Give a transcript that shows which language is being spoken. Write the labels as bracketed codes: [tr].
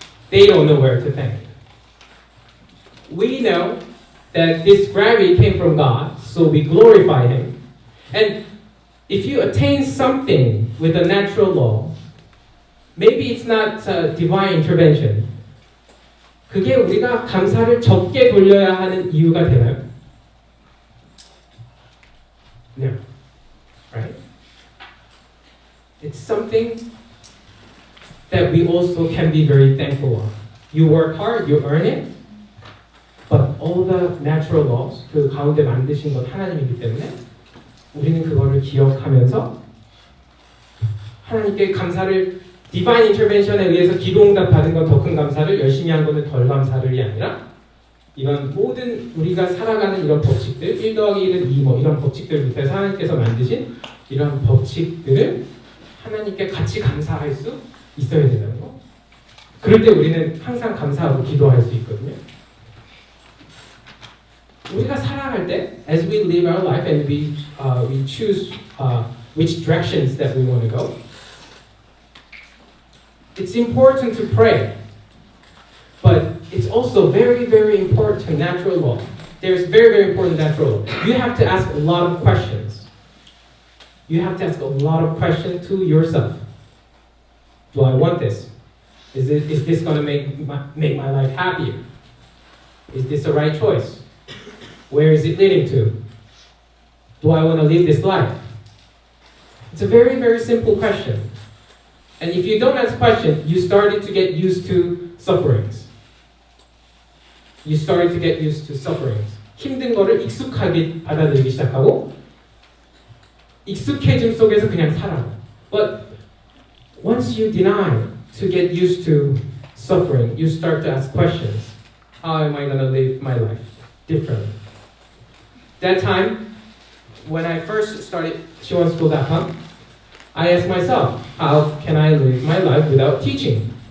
[en] They don't know where to thank. We know that this gravity came from God, so we glorify Him. And if you attain something with a natural law, maybe it's not divine intervention. [ko] 그게 우리가 감사를 적게 돌려야 하는 이유가 되나요? [en] No. Right? It's something that we also can be very thankful of. You work hard, you earn it, but all the natural laws, [ko] 그 가운데 만드신 건 하나님이기 때문에 우리는 그거를 기억하면서 하나님께 감사를 디바인 인터벤션에 의해서 기도응답 받은 건 더 큰 감사를, 열심히 한 거는 덜 감사를이 아니라 이런 모든 우리가 살아가는 이런 법칙들, 1 더하기 1은 2 뭐 이런 법칙들 밑에서 하나님께서 만드신 이런 법칙들을 하나님께 같이 감사할 수 있어야 된다는 거. 그럴 때 우리는 항상 감사하고 기도할 수 있거든요. 우리가 살아갈 때, [en] as we live our life and we choose which directions that we want to go, it's important to pray, but it's also very, very important natural law. There's very, very important natural law. You have to ask a lot of questions. You have to ask a lot of questions to yourself. Do I want this? Is this going to make my life happier? Is this the right choice? Where is it leading to? Do I want to live this life? It's a very, very simple question. And if you don't ask questions, you started to get used to sufferings. You started to get used to sufferings. [ko] 힘든 거를 익숙하게 받아들이기 시작하고 익숙해짐 속에서 그냥 살아. [en] But once you deny to get used to suffering, you start to ask questions. How am I going to live my life differently? That time, when I first started 시원스쿨.com, I asked myself, how can I live my life without teaching?